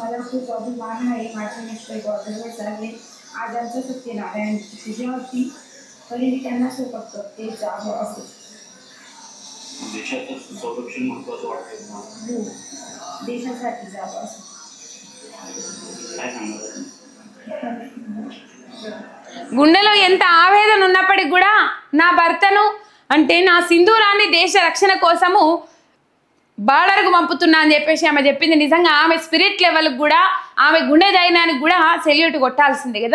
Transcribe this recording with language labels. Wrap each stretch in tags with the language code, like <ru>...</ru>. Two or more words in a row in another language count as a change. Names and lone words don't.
<mr>को अभिमान आहे महाराष्ट्राने बॉर्डरवर चालले. आज आमचं सत्यनारायण पूजा होती तरी मी त्यांना सोबत करते जावं असं. देशाचं संरक्षण महत्त्वाचं वाटतं. हो, देशासाठी जावं असं. काय सांगणार?</mr> <te>గుండెలో ఎంత ఆవేదన ఉన్నప్పటికి కూడా నా భర్తను అంటే నా సింధూరాన్ని దేశ రక్షణ కోసము బార్డర్కు పంపుతున్నా అని చెప్పేసి ఆమె చెప్పింది. నిజంగా ఆమె</te> <en>spirit levelకి</en> <te>కూడా ఆమె గుండె ధైర్యానికి కూడా సెల్యూట్ కొట్టాల్సిందే కదా.</te>